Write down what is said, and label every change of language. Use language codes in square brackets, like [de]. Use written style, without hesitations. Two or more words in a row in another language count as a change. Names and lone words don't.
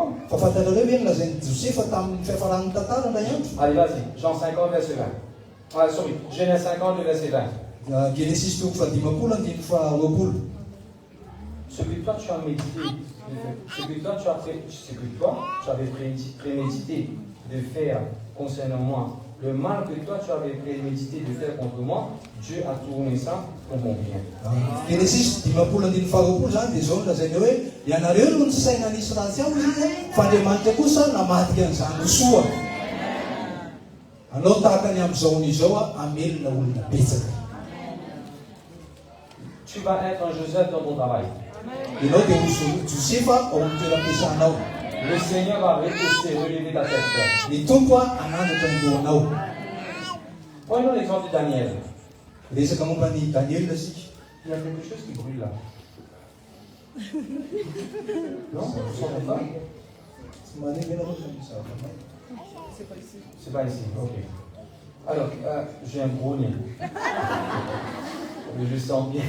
[mg] Fafantarareo hoe nolazain'ny Josefa tamin'ny fiafaran'ny tantara ndray andro. [fr] Allez, vas-y, Jean 50, verset 20. Ah, sorry, Genèse 50, verset 20. Genesis 50:20. Ce que toi tu as médité, ce que toi tu avais prémédité de faire concernant moi, le mal que toi tu avais prémédité de faire contre moi, Dieu a tourné ça pour mon bien. [mg] Genesis 50:20 zany dia zao nolazainy hoe ianareo no nisaina nisy ratsy ao izy fa Andriamanitra kosa namatika an'izany soa. Anao tahaka ny amin'izao n'izao amelona olona betsaka. [fr] Tu vas être un Joseph dans ton travail. [mg] Ianao dia Josefa ao amin'ny toeram-piasanao. [fr] Le Seigneur va relever ta tête. [mg] Ny tompo anandratra ny lohanao. [fr] Prenons l'exemple de Daniel. [mg] Resaka momba ny Daniel sika. [fr] Il y a quelque chose qui brûle là. Non, tu sens pas? C'est pas ici, ok. Alors, j'ai un gros nez. Mais je sens bien.